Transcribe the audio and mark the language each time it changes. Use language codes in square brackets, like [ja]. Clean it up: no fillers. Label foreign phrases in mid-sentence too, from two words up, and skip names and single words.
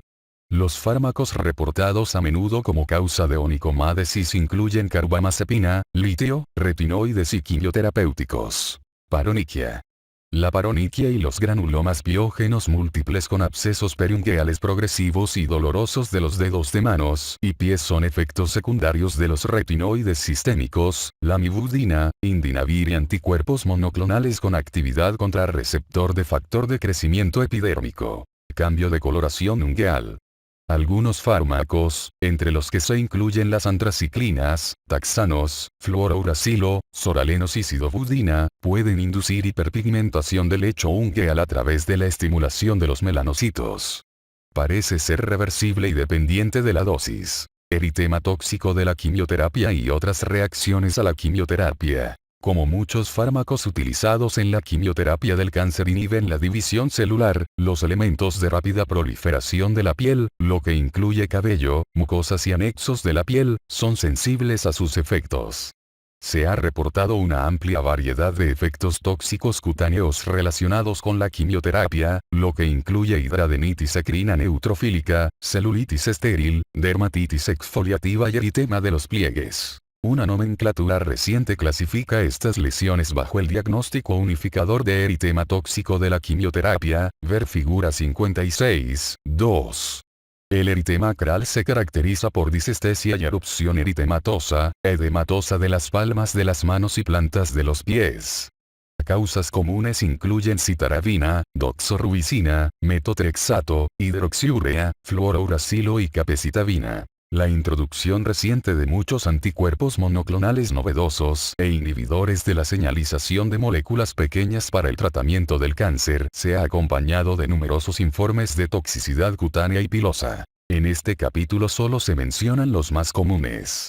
[es] Los fármacos reportados a menudo como causa de onicomádesis incluyen carbamazepina, litio, retinoides y quimioterapéuticos. Paroniquia. La paroniquia y los granulomas biógenos múltiples con abscesos periungueales progresivos y dolorosos de los dedos de manos y pies son efectos secundarios de los retinoides sistémicos, lamivudina, indinavir y anticuerpos monoclonales con actividad contra receptor de factor de crecimiento epidérmico. Cambio de coloración ungueal. Algunos fármacos, entre los que se incluyen las antraciclinas, taxanos, fluorouracilo, soralenos y sidofudina, pueden inducir hiperpigmentación del lecho ungueal a través de la estimulación de los melanocitos. Parece ser reversible y dependiente de la dosis. Eritema tóxico de la quimioterapia y otras reacciones a la quimioterapia. Como muchos fármacos utilizados en la quimioterapia del cáncer inhiben la división celular, los elementos de rápida proliferación de la piel, lo que incluye cabello, mucosas y anexos de la piel, son sensibles a sus efectos. Se ha reportado una amplia variedad de efectos tóxicos cutáneos relacionados con la quimioterapia, lo que incluye hidradenitis eccrina neutrofílica, celulitis estéril, dermatitis exfoliativa y eritema de los pliegues. Una nomenclatura reciente clasifica estas lesiones bajo el diagnóstico unificador de eritema tóxico de la quimioterapia, ver figura 56.2. El eritema acral se caracteriza por disestesia y erupción eritematosa, edematosa de las palmas de las manos y plantas de los pies. Causas comunes incluyen citarabina, doxorubicina, metotrexato, hidroxiurea, fluorouracilo y capecitabina. La introducción reciente de muchos anticuerpos monoclonales novedosos e inhibidores de la señalización de moléculas pequeñas para el tratamiento del cáncer se ha acompañado de numerosos informes de toxicidad cutánea y pilosa. En este capítulo solo se mencionan los más comunes.